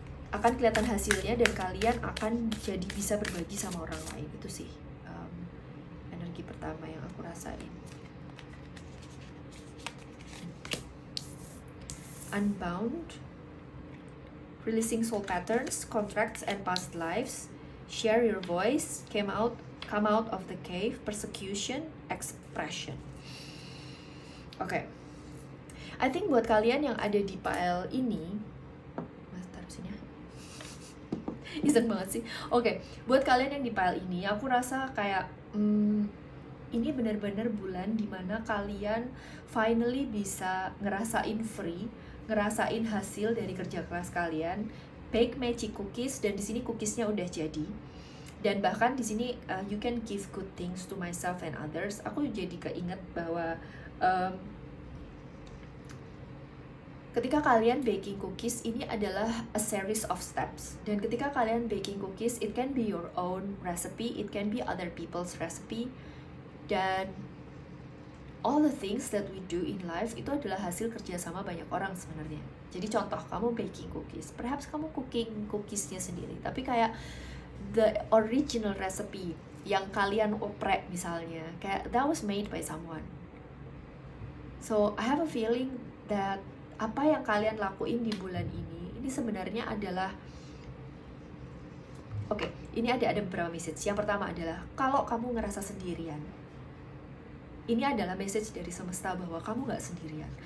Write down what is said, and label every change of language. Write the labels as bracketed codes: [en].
[id] Akan kelihatan hasilnya dan kalian akan jadi bisa berbagi sama orang lain. Itu sih energi pertama yang aku rasain. [en] Unbound, releasing soul patterns, contracts, and past lives. Share your voice, come out of the cave, persecution, expression. [id] Oke, [en] I think [id] buat kalian yang ada di pile ini, taruh sini ya. Iseng banget sih. Oke, buat kalian yang di pile ini, aku rasa kayak ini benar-benar bulan dimana kalian finally bisa ngerasain free, ngerasain hasil dari kerja keras kalian. Bake magic cookies, dan di sini cookiesnya udah jadi. Dan bahkan di sini [en] you can give good things to myself and others. [id] Aku jadi keinget bahwa ketika kalian baking cookies, ini adalah [en] a series of steps. [id] Dan ketika kalian [en] baking cookies, it can be your own recipe, it can be other people's recipe. [id] Dan [en] all the things that we do in life [id] itu adalah hasil kerjasama banyak orang sebenarnya. Jadi contoh, kamu baking cookies, perhaps kamu cooking cookiesnya sendiri, tapi kayak [en] the original recipe [id] yang kalian oprek misalnya, kayak [en] that was made by someone. So I have a feeling that [id] apa yang kalian lakuin di bulan ini sebenarnya adalah ini ada beberapa message. Yang pertama adalah kalau kamu ngerasa sendirian, ini adalah message dari semesta bahwa kamu gak sendirian.